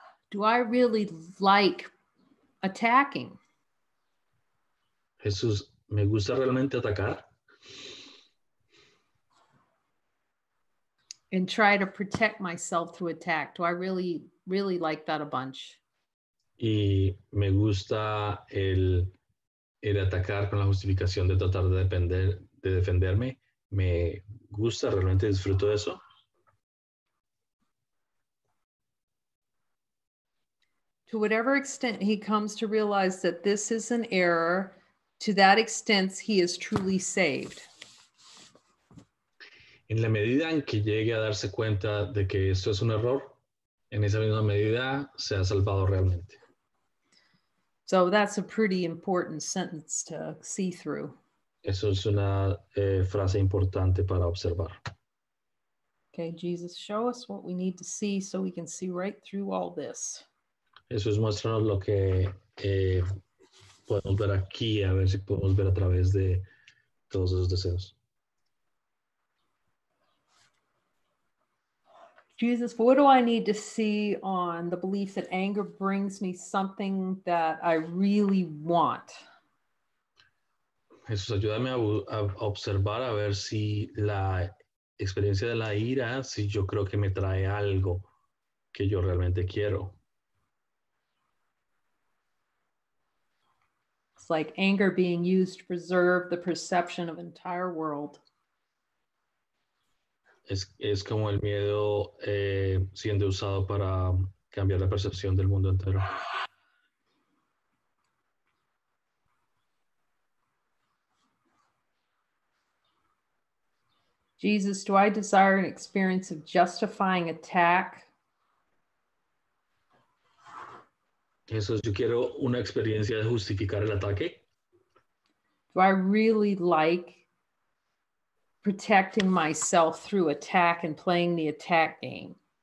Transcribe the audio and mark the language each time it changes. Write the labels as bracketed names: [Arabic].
[English] Do I really like attacking? [Spanish] Jesús, ¿me gusta realmente atacar? [English] And try to protect myself through attack. Do I really like that a bunch? [Spanish] Y me gusta el atacar con la justificación de tratar de defenderme. Me gusta, realmente disfruto de eso. [English] To whatever extent he comes to realize that this is an error, to that extent he is truly saved. [Spanish] En la medida en que llegue a darse cuenta de que esto es un error, en esa misma medida se ha salvado realmente. [English] So that's a pretty important sentence to see through. [Spanish] Eso es una frase importante para observar. [English] Okay, Jesus, show us what we need to see so we can see right through all this. [Spanish] Jesús, muéstranos lo que podemos ver aquí, a ver si podemos ver a través de todos esos deseos. [English] Jesus, what do I need to see on the belief that anger brings me something that I really want? [Spanish] Jesús, ayúdame a observar, a ver si la experiencia de la ira, si yo creo que me trae algo que yo realmente quiero. [English] It's like anger being used to preserve the perception of an entire world. [Spanish] Es como el miedo siendo usado para cambiar la percepción del mundo entero. [English] Jesus, do I desire an experience of justifying attack? [Spanish] Jesús, yo quiero una experiencia de justificar el ataque. [English] Do I really like protecting myself through attack and playing the attack game?